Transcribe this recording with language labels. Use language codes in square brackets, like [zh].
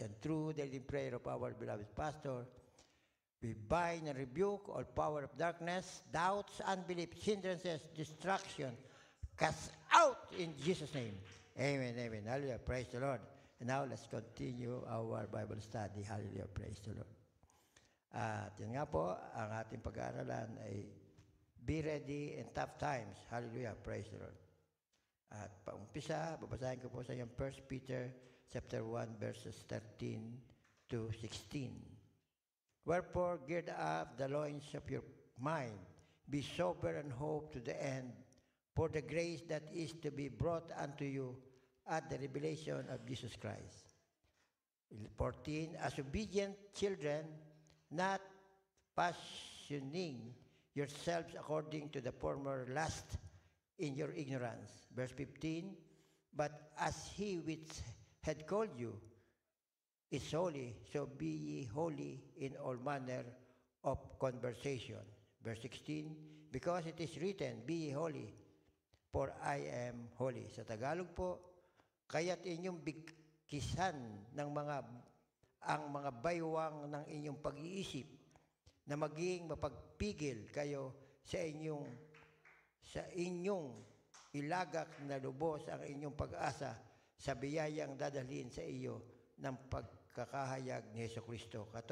[en] And through the prayer of our beloved pastor, we bind and rebuke all power of darkness, doubts, unbelief, hindrances, distraction. Cast out in Jesus' name. Amen, amen. Hallelujah. Praise the Lord. And now, let's continue our Bible study. Hallelujah. Praise the Lord. [tl] At yun nga po, ang ating pag-aaralan ay [en] be ready in tough times. Hallelujah. Praise the Lord. [tl] At paumpisa, babasahin ko po sa inyo 1 Peter chapter 1 verses 13 to 16. [en] Wherefore, gird up the loins of your mind, be sober and hope to the end, for the grace that is to be brought unto you at the revelation of Jesus Christ. 14, as obedient children, not fashioning yourselves according to the former lust in your ignorance. Verse 15, but as he which had called you is holy, so be ye holy in all manner of conversation. Verse 16, because it is written, be ye holy, for I am holy. [tl] Sa Tagalog po, kaya't inyong bigkisan ng ang mga baywang ng inyong pag-iisip na maging mapagpigil kayo sa inyong ilagak na lubos ang inyong pag-asa sa biyayang dadalhin sa iyo ng pagkakahayag ni Jesucristo.